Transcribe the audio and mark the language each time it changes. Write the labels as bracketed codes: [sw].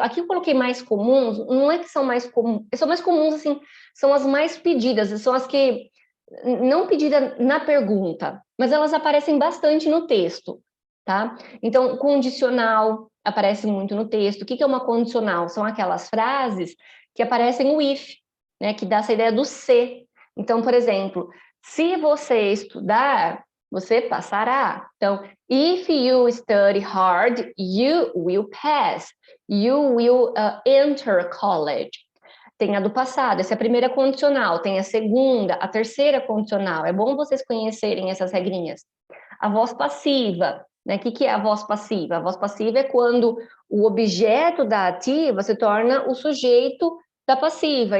[pt] Aqui eu coloquei mais comuns, não é que são mais comuns, são mais comuns, assim, são as mais pedidas, são as que não pedidas na pergunta, mas elas aparecem bastante no texto, tá? Então, condicional aparece muito no texto. O que é uma condicional? São aquelas frases que aparecem o if, né, que dá essa ideia do se. Então, por exemplo, se você estudar, você passará. [en] Então, if you study hard, you will pass. You will enter college. [pt] Tem a do passado, essa é a primeira condicional. Tem a segunda, a terceira condicional. É bom vocês conhecerem essas regrinhas. A voz passiva, né? O que é a voz passiva? A voz passiva é quando o objeto da ativa se torna o sujeito da passiva.